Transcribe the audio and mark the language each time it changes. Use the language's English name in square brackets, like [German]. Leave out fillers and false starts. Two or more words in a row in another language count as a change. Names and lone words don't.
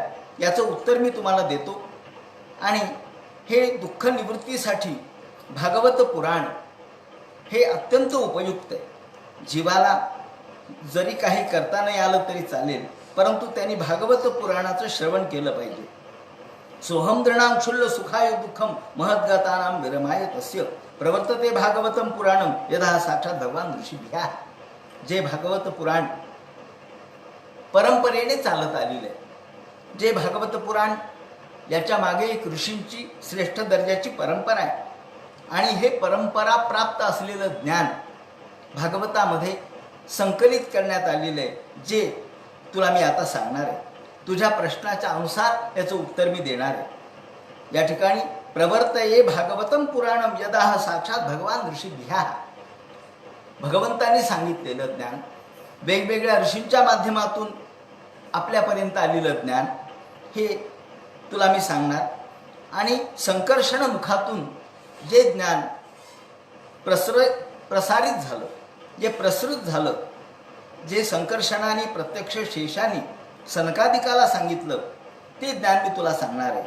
[Marathi] याचं उत्तर मी तुम्हाला देतो आणि हे दुःख निवृत्तीसाठी भागवत पुराण हे अत्यंत उपयुक्त आहे. जीवाला जरी काही करता नाही आलं तरी चालेल, परंतु त्यांनी भागवत पुराणाचं श्रवण केलं पाहिजे. [Sanskrit] सोहम दृणाम क्षुल्ल सुखाय दुःखम महद्गतानाम विरमाय तस्य प्रवर्तते भागवतम पुराणम यदा साक्षात भगवान ऋषीभ्या. [Marathi] जे भागवत पुराण परंपरेने चालत आलेलं आहे, जे भागवत पुराण याच्या मागे एक ऋषींची श्रेष्ठ दर्जाची परंपरा आहे आणि हे परंपरा प्राप्त असलेलं ज्ञान भागवतामध्ये संकलित करण्यात आलेलं आहे, जे तुला मी आता सांगणार आहे. तुझ्या प्रश्नाच्या अनुसार याचं उत्तर मी देणार आहे. या ठिकाणी प्रवर्तये भागवतम पुराणम यदा साक्षात भगवान ऋषीभ्या. भगवंतांनी सांगितलेलं ज्ञान, वेगवेगळ्या ऋषींच्या माध्यमातून आपल्यापर्यंत आलेलं ज्ञान हे तुला मी सांगणार आणि संकर्षण मुखातून जे ज्ञान प्रसारित झालं, जे प्रसृत झालं, जे संकर्षणाने प्रत्यक्ष शेषाने सनकादिकाला सांगितलं ते ज्ञान मी तुला सांगणार आहे.